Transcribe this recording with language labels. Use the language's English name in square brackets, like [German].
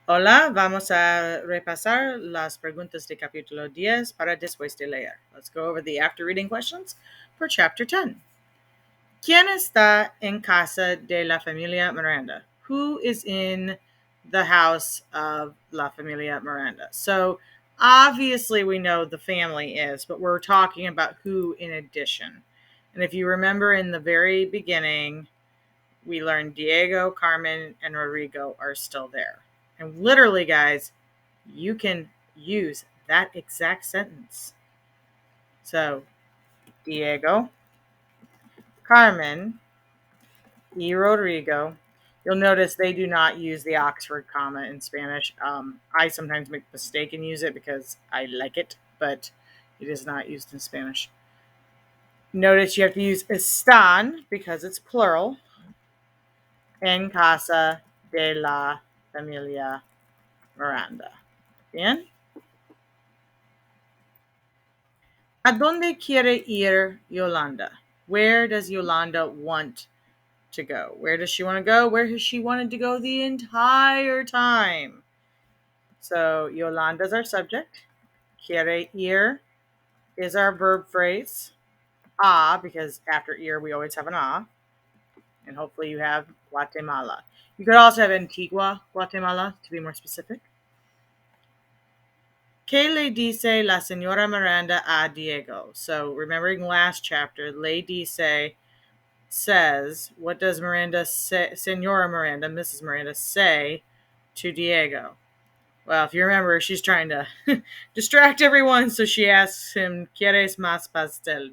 [Spanish] Hola, vamos a repasar las preguntas de capítulo 10 para después de leer. [English] Let's go over the after reading questions for chapter 10. [Spanish] ¿Quién está en casa de la familia Miranda? [English] Who is in the house of [Spanish] la familia Miranda? [English] So obviously we know the family is, but we're talking about who in addition. And if you remember in the very beginning, we learned Diego, Carmen, and Rodrigo are still there. And literally, guys, you can use that exact sentence. So, Diego, Carmen, y Rodrigo. You'll notice they do not use the Oxford comma in Spanish. I sometimes make a mistake and use it because I like it, but it is not used in Spanish. Notice you have to use están because it's plural. [Spanish] En casa de la familia Miranda. Bien. ¿A dónde quiere ir Yolanda? [English] Where does Yolanda want to go? Where does she want to go? Where has she wanted to go the entire time? So Yolanda is our subject. [Spanish] Quiere ir [English] is our verb phrase. Because after ir we always have an and hopefully you have Guatemala. You could also have Antigua, Guatemala, to be more specific. [Spanish] ¿Qué le dice la señora Miranda a Diego? [English] So remembering last chapter, [Spanish] le dice [English] says, what does Miranda say, Senora Miranda, Mrs. Miranda, say to Diego? Well, if you remember, she's trying to distract everyone, so she asks him, [Spanish] ¿Quieres más pastel?